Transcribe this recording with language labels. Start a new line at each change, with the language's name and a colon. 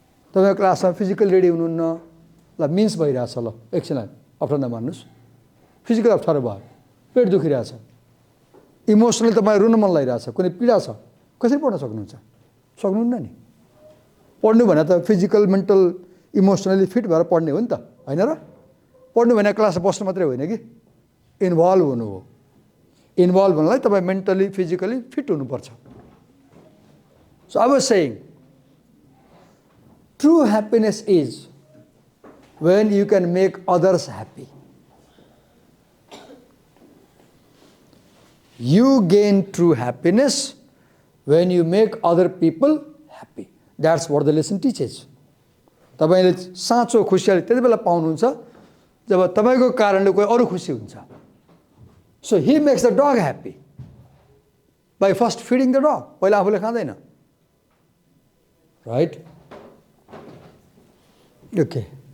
Nepali: तपाईँ क्लासमा physical ready हुनुहुन्न, ल मिन्स भइरहेछ, ल एकछिन अप्ठ्यारो नमान्नुहोस्, फिजिकल अप्ठ्यारो भयो, पेट दुखिरहेछ, इमोसनली तपाईँ रुन मन लागिरहेछ, कुनै पीडा छ, कसरी पढ्न सक्नुहुन्छ? सक्नुहुन्न नि। पढ्नु भने त फिजिकल, मेन्टल, इमोसनली फिट भएर पढ्ने हो नि त, होइन र? पढ्नु भने क्लासमा बस्नु मात्रै होइन कि, इन्भल्भ हुनु हो। इन्भल्भ हुनलाई तपाईँ मेन्टली, फिजिकली फिट हुनुपर्छ।
English: So I was saying, true happiness is when you can make others happy. You gain true happiness when you make other people happy. That's what the lesson teaches.
Nepali: तपाईले साँचो खुसियाली त्यति बेला पाउनुहुन्छ जब तपाईको कारणले कोही अरु खुसी हुन्छ.
English: So he makes the dog happy by first feeding the dog.
Nepali: पहिला आफूले खाँदैन.
English: Right? Okay.